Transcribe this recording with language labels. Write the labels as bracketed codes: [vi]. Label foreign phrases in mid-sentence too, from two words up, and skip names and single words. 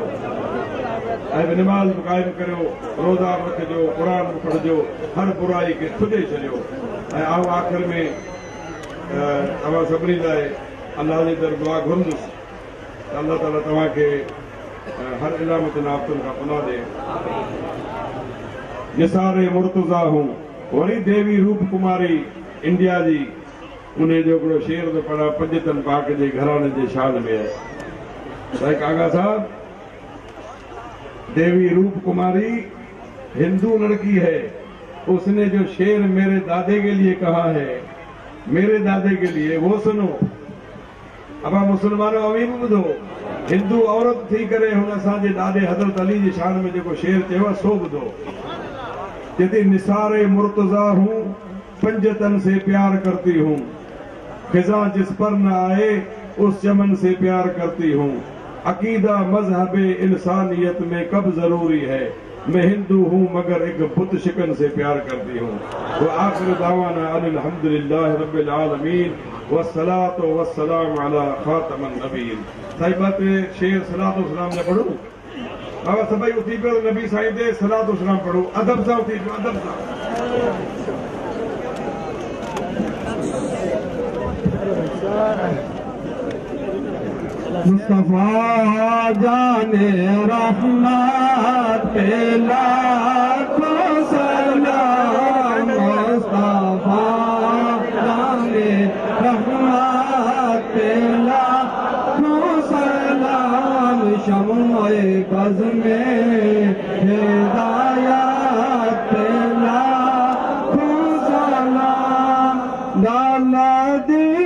[sd] ऐं निमाज़ बि क़ाइमु करियो, रोज़ा बि रखिजो, क़ुर बि पढ़िजो, हर बुराई खे छुॾे छॾियो। ऐं आउं आख़िर में तव्हां सभिनी लाइ अल्लाह जे दर दुआ घुरंदुसि त अल्लाह ताला तव्हांखे हर इलामत आफ़तुनि खां पनाह ॾे। निसारे मुर्तज़ा हूं वरी देवी रूप कुमारी इंडिया जी उन जो हिकिड़ो शेर तो पढ़ा पंजतन पाक जे घराने जे शान में है। [ur] بھائی کاگا صاحب، دیوی روپ کماری ہندو لڑکی ہے، اس نے جو شعر میرے دادے کے لیے کہا ہے، میرے دادے کے لیے، وہ سنو. [sd] अब मुसलमानों अवीम ॿुधो, हिंदू औरत थी करे हुन असांजे ॾाॾे हज़रत अली जी शान में जेको शेर चयो आहे सो ॿुधो। [ur] چیتی نثارِ مرتضیٰ ہوں، پنجتن سے پیار کرتی ہوں، خزاں جس پر نہ آئے اس چمن سے پیار کرتی ہوں، عقیدہ مذہب انسانیت میں کب ضروری ہے، میں ہندو ہوں مگر ایک بت شکن سے پیار کرتی ہوں. [ar] وآخر دعوانا الحمد لله رب العالمين والصلاة والسلام على خاتم النبيين. [sd] साहिबात शेर सलातो सलाम ने पढ़ो बाबा सभई उथी पियो नबी साईं ते सलातो सलाम पढ़ो, अदब सां उथी पियो, अदब सां। [ur] مصطفیٰ جانِ رحمت پہ لاکھوں سلام، مصطفیٰ جانِ رحمت پہ لاکھوں سلام، شمعِ بزمِ ہدایت پہ لاکھوں سلام، دالت